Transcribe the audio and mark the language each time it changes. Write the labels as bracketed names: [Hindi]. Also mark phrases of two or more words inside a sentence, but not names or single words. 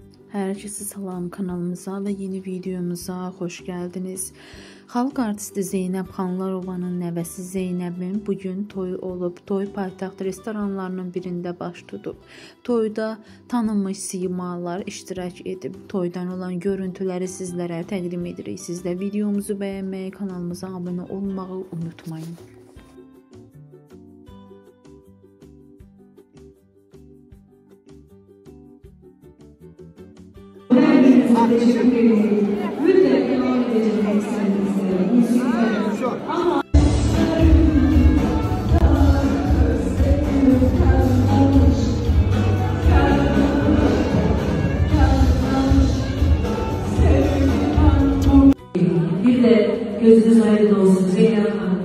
[Turkish] Herkese salam, kanalımıza ve yeni videomuza hoş geldiniz. [Azerbaijani] Xalq artisti Zeynəb Xanlarovanın nəvəsi Zeynəbin bugün toyu olub. Toy paytaxt restoranlarının birində baş tutub. Toyda tanınmış simalar iştirak edib. Toydan olan görüntüləri sizlərə təqdim edirik. Siz də videomuzu bəyənməyi, kanalımıza abunə olmağı unutmayın. [Turkish] Teşekkür ederim. Müddet devam edecek eksenimizde. Ama bir de gözünüz aydın olsun Zeynep Hanım.